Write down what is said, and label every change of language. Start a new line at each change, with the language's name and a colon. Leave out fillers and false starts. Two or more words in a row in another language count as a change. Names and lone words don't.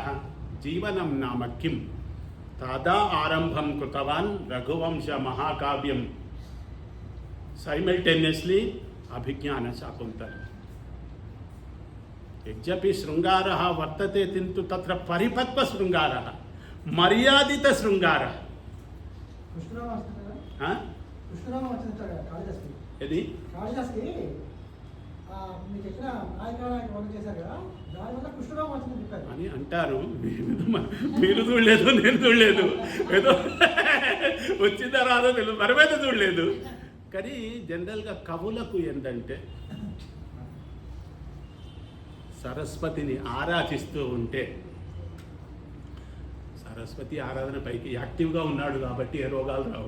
Sanskrit: जीवनं नाम किं तदा आरम्भं कृतवान् रघुवंशमहाकाव्यं सैमल्टेनियस्लि अभिज्ञानशाकुन्तलं. यद्यपि शृङ्गारः वर्तते किन्तु तत्र परिपक्वशृङ्गारः, मर्यादितशृङ्गारः.
Telugu: यदि అని అంటారు. మీరు చూడలేదు, నేను చూడలేదు, ఏదో వచ్చిందా రాదో తెలియదు, మనమైతే చూడలేదు. కానీ జనరల్గా కవులకు ఏంటంటే సరస్వతిని ఆరాధిస్తూ ఉంటే, సరస్వతి ఆరాధన పైకి యాక్టివ్గా ఉన్నాడు కాబట్టి ఏ రోగాలు రావు.